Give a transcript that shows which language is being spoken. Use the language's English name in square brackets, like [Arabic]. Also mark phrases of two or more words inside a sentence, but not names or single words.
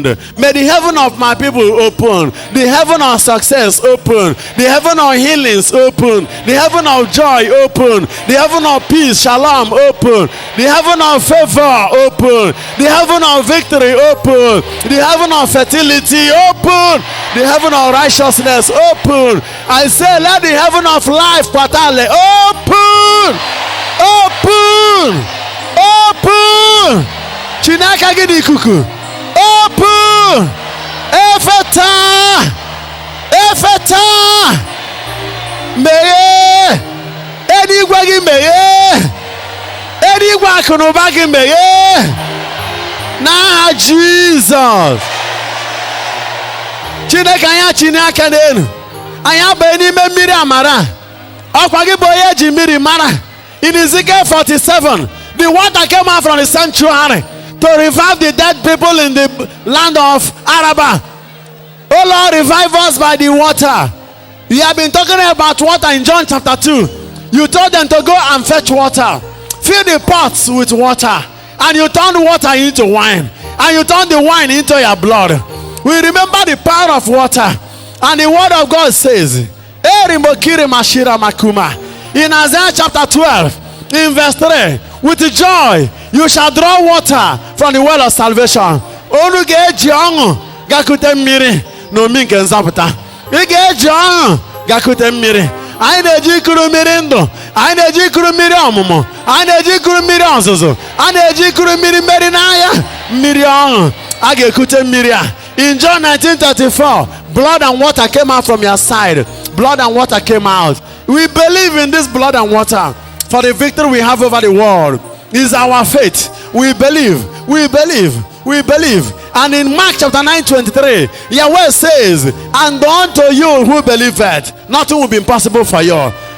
[English] May the heaven of my people open. The heaven of success open, the heaven of healings open, the heaven of joy open, the heaven of peace, shalom open, the heaven of favor open, the heaven of victory open, the heaven of fertility open, the heaven of righteousness open. I say, let the heaven of life patale open, open, open. [Igbo] Chinaka gidi kuku open. Efeta. Efeta meye edigwa gị meye edigwa akụnụba gị meye n'aha Jizọs. Chineke anya Chineke n'elu anya bụ n'ime mmiri amara ọkwa gị bụ onye ji mmiri mara. [English] In Ezekiel 47 the water came out from the sanctuary to revive the dead people in the land of Araba. Oh Lord, revive us by the water. You have been talking about water in John chapter 2. You told them to go and fetch water. Fill the pots with water. And you turned water into wine. And you turned the wine into your blood. We remember the power of water. And the word of God says, in Isaiah chapter 12, in verse 3, with joy you shall draw water from the well of salvation. [Igbo] Gakute mmiri n'omi nke nzapụta. Ị ga-eji ọṅụ gakute mmiri. Anyị na-eji ikuru mmiri ndụ, anyị na-eji ikuru mmiri ọmụmụ, anyị na-eji ikuru mmiri ọzụzụ, anyị na-eji ikuru mmiri mmeri n'anya, mmiri ọṅụ. A ga-ekute mmiri a. [English] In John 19:34, blood and water came out from your side. Blood and water came out. We believe in this blood and water for the victory we have over the world. Is our faith. We believe. We believe. We believe. And in Mark chapter 9:23, Yahweh says, and unto you who believe it, nothing will be impossible for you.